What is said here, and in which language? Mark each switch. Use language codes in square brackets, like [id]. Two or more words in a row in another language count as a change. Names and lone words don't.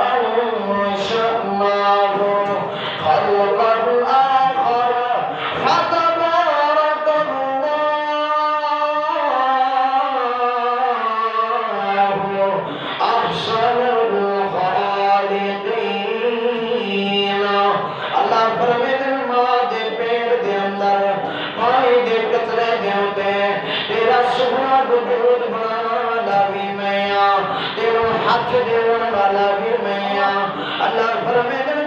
[ar] أنشأناه خلقا آخر فتبارك الله أحسن الخالقين। [pa] ਅੱਲਾਹ ਫ਼ਰਮਾਉਂਦੇ ਮਾਂ ਦੇ ਪੇਟ ਦੇ ਅੰਦਰ ਪਾਣੀ ਦੇ ਕਤਰੇ ਦੇ ਹੁੰਦੇ ਤੇਰਾ ਸੋਹਣਾ ਵਜੂਦ ਬਣਾਉਣ ਵਾਲਾ ਵੀ ਮੈਂ ਆਂ ਤੇਰੇ ਹੱਥ ਦੇਣ ਵਾਲਾ ਵੀ ਮੈਂ ਆਂ ਅੱਲਾਹ ਫ਼ਰਮਾਉਂਦੇ